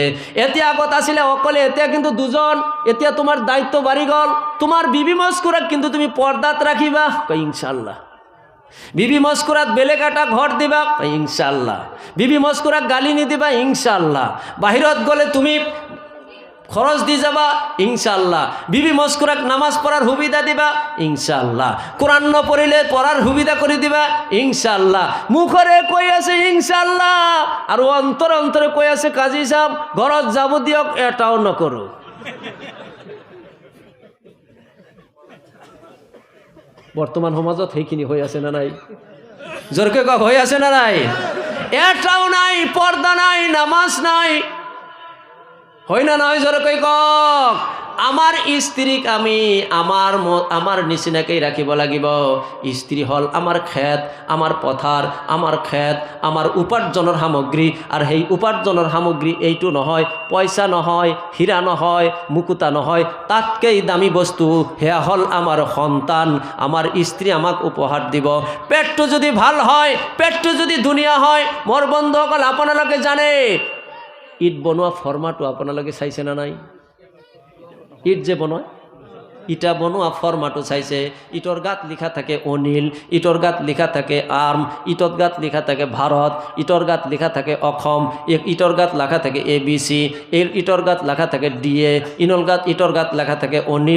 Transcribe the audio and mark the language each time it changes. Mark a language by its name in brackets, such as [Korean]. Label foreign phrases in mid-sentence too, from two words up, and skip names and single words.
[Assamese] এতিয়া আগত আছিলে অকলে, এতিয়া কিন্তু দুজন। এতিয়া তোমাৰ দায়িত্ব বাঢ়ি গ'ল। তোমাৰ বিবি মস্কুৰাক কিন্তু তুমি পৰ্দাত ৰাখিবা, কয় [Arabic] إن شاء الله. [Assamese] বিবি মস্কুরাত বেলেগ এটা ঘর দিবা, [Arabic] إن شاء الله. [Assamese] বিবি মস্কুরাক গালি নিদিবা, [Arabic] إن شاء الله. [Assamese] বাহিৰত গ'লে তুমি খরচ দি যাবা, [Arabic] إن شاء الله. [Assamese] বিবি মস্কুরাক নামাজ পড়ার সুবিধা দিবা, [Arabic] إن شاء الله. [Assamese] কোরআন নপড়িলে পড়ার সুবিধা করে দিবা, [Arabic] إن شاء الله. [Assamese] মুখরে কৈ আছে [Arabic] إن شاء الله, [Assamese] আর অন্তরে অন্তরে কৈ আছে কাজী সাহেব ঘৰত যাব দিয়ক, এটাও নকৰো। বর্তমান সমাজত সেইখিনি হৈ আছে না নাই? জোরকে কক হৈ আছে না নাই? এটাও নাই, পর্দা নাই, নামাজ নাই, হয় না নয়? জোরকে কক। আমার স্ত্রীক আমি আমার নিচিনাকেই রাখিব লাগিব। স্ত্রী হল আমার খেত, আমার পথার, আমার খেত, আমার উপার্জনের সামগ্রী। আর সেই উপার্জনের সামগ্রী এইটো নহয়, পয়সা নহয়, হীরা নহয়, মুকুতা নহয়, তাতকেই দামী বস্তু সেয়া হল আমার সন্তান। আমার স্ত্রী আমাক উপহার দিব। পেটটো যদি ভাল হয়, পেটটো যদি ধুনীয়া হয়, মোৰ বন্ধুসকল আপোনালোকে জানে ইট বনোৱা ফৰ্মাটো আপোনালোকে চাইছে না নাই? ইট যে বনায়, ইটা বনোৱা ফর্মাটো চাইছে? ইটর গাত লিখা থাকে অনিল, ইটর গাত লিখা থাকে আর্ম, ইটর গাত লিখা থাকে ভারত, ইটর গাত লিখা থাকে অসম, ইটর গাত লেখা থাকে ABC, ইটর গাত লেখা থাকে DA, ইটর গাত লেখা থাকে অনিল।